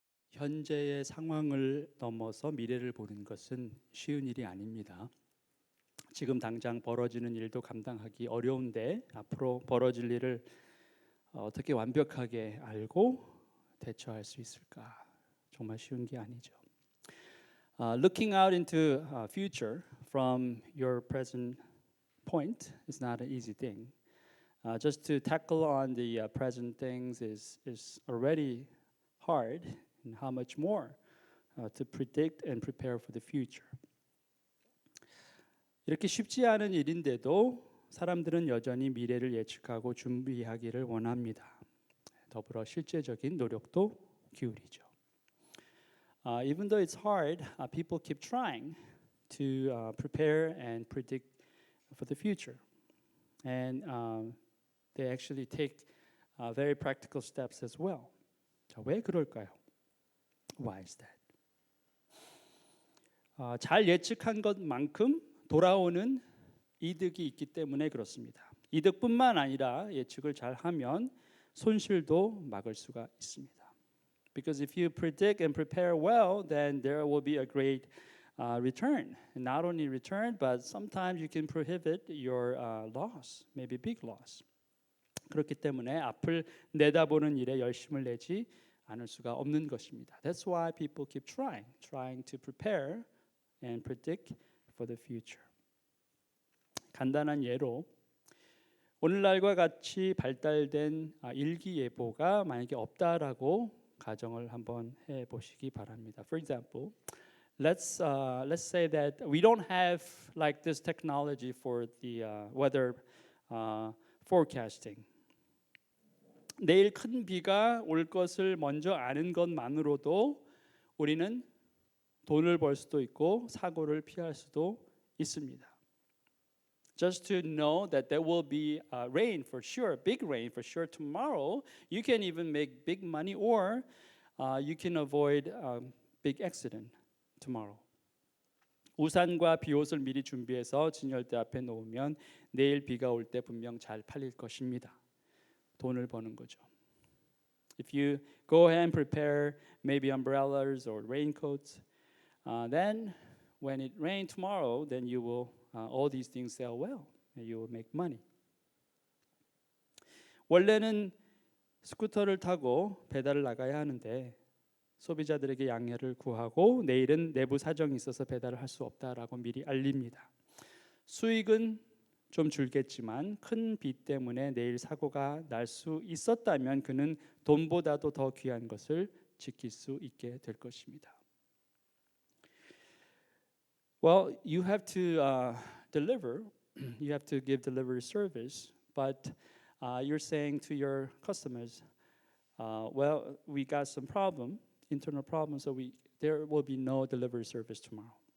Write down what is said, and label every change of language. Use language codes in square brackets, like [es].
[ko] 현재의 상황을 넘어서 미래를 보는 것은 쉬운 일이 아닙니다. 지금 당장 벌어지는 일도 감당하기 어려운데 앞으로 벌어질 일을 어떻게 완벽하게 알고 대처할 수 있을까? 정말 쉬운 게 아니죠. [en] Looking out into future from your present point is not an easy thing. Just to tackle on the present things is already hard, and how much more to predict and prepare for the future. [ko] 이렇게 쉽지 않은 일인데도 사람들은 여전히 미래를 예측하고 준비하기를 원합니다. 더불어 실제적인 노력도 기울이죠. [en] Even though it's hard, people keep trying to prepare and predict for the future. And they actually take very practical steps as well. [ko] 자, 왜 그럴까요? [en] Why is that? [ko] 잘 예측한 것만큼 돌아오는 이득이 있기 때문에 그렇습니다. 이득뿐만 아니라 예측을 잘 하면 손실도 막을 수가 있습니다. [en] Because if you predict and prepare well, then there will be a great return. And not only return, but sometimes you can prohibit your loss, maybe big loss. [ko] 그렇기 때문에 앞을 내다보는 일에 열심을 내지 않을 수가 없는 것입니다. [en] That's why people keep trying to prepare and predict for the future. [ko] 간단한 예로 오늘날과 같이 발달된 일기예보가 만약에 없다라고 가정을 한번 해보시기 바랍니다. [en] For example, let's say that we don't have like this technology for the weather forecasting. [ko] 내일 큰 비가 올 것을 먼저 아는 것만으로도 우리는 돈을 벌 수도 있고 사고를 피할 수도 있습니다. [en] Just to know that there will be rain for sure, big rain for sure tomorrow, you can even make big money or you can avoid big accident tomorrow. [ko] 우산과 비옷을 미리 준비해서 진열대 앞에 놓으면 내일 비가 올 때 분명 잘 팔릴 것입니다. 돈을 버는 거죠. [en] If you go ahead and prepare maybe umbrellas or raincoats, then when it rains tomorrow, then you will all these things sell well and you will make money. [ko] 원래는 스쿠터를 타고 배달을 나가야 하는데 소비자들에게 양해를 구하고 내일은 내부 사정이 있어서 배달을 할 수 없다라고 미리 알립니다. 수익은 좀 줄겠지만 큰 비 때문에 내일 사고가 날 수 있었다면 그는 돈보다도 더 귀한 것을 지킬 수 있게 될 것입니다. [en] Well, you have to deliver. You have to give delivery service, but you're saying to your customers, well, we got some internal problem, so there will be no delivery service tomorrow.